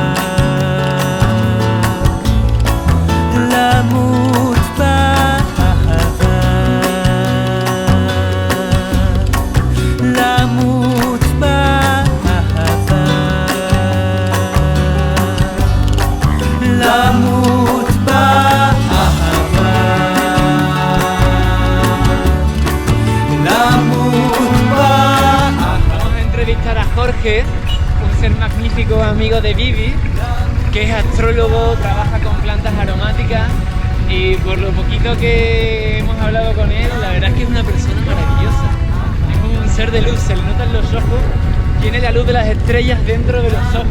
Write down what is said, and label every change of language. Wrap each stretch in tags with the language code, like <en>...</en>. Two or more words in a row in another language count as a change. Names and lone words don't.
<he>למות באהבה, למות באהבה, למות באהבה, למות באהבה.</he> <es>Vamos a entrevistar a Jorge, un ser magnífico amigo de Vivi, que es astrólogo, trabaja con plantas aromáticas y por lo poquito que hemos hablado con él, la verdad es que es una persona maravillosa. Es un ser de luz, se le nota en los ojos, tiene la luz de las estrellas dentro de los ojos.</es>